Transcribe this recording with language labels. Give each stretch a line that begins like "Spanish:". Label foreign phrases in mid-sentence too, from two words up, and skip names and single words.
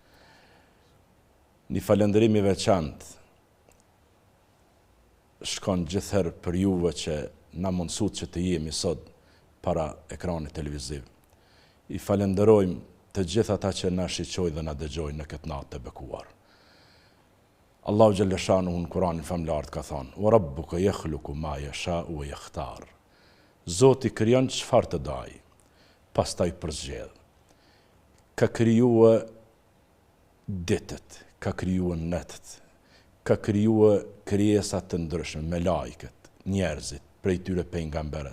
Albanian: Një falënderim i veçantë shkon gjithherë për juve që na mundsut që të jemi sot para ekranit televiziv. I falenderojmë të gjithë ata që na shiqojnë dhe na dëgjojnë në këtë natë të bekuar. Allahu
Arabic: جل شأنه
Albanian: në Kur'anin famlar ka thënë:
Arabic: "وربك يخلق ما يشاء ويختار."
Albanian: Zoti krijon çfarë të daj, pastaj përzgjedh. Ka krijuar ditët, ka krijuar natët, ka krijuar krijesa të ndryshme, me lajket, njerëzit, prej tyre pejgamberët.